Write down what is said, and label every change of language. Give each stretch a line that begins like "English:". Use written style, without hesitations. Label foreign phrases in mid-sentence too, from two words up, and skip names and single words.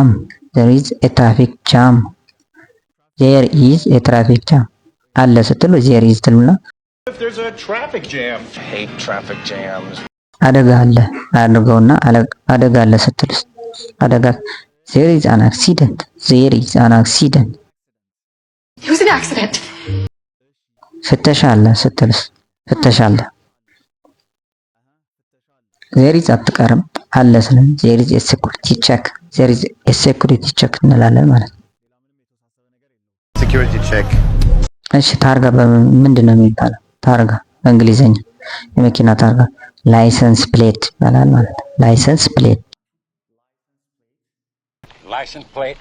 English: There is a traffic jam. There is a traffic jam.
Amharic: አለ ስትሉ
English: there is
Amharic: ትሉና
English: If there's a traffic jam. I hate traffic jams.
Amharic: አደጋ አለ አድርገውና አደጋ አለ ስትሉስ አደጋ
English: There is an accident. There is an accident. It was an accident.
Amharic: ፍተሻ አለ ስትሉስ ፍተሻ አለ
English: There is
Amharic: አትቀርም አለ ስለ
English: There is a security check. There is a security check
Amharic: እንላለን ማለት ነው።
English: Security check.
Amharic: እሺ ታርጋ ምንድነው የሚባለው? ታርጋ በእንግሊዘኛ የመኪና ታርጋ
English: license plate
Amharic: ይባላል ማለት ነው።
English: license plate License plate.